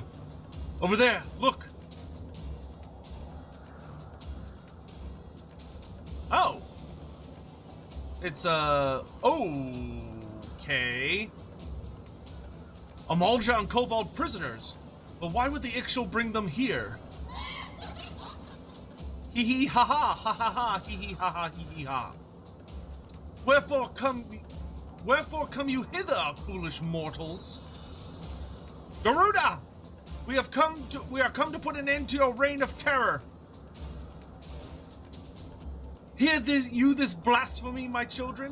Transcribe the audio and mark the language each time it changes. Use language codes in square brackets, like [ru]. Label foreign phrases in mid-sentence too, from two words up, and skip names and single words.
[en] Over there, look. Oh. It's okay. Amalja and Kobold prisoners. But why would the Ixchel bring them here? Hee hee ha ha ha ha ha hee hee ha ha hee hee ha. Wherefore come you hither, foolish mortals? Garuda! We are come to put an end to your reign of terror. Hear this blasphemy, my children?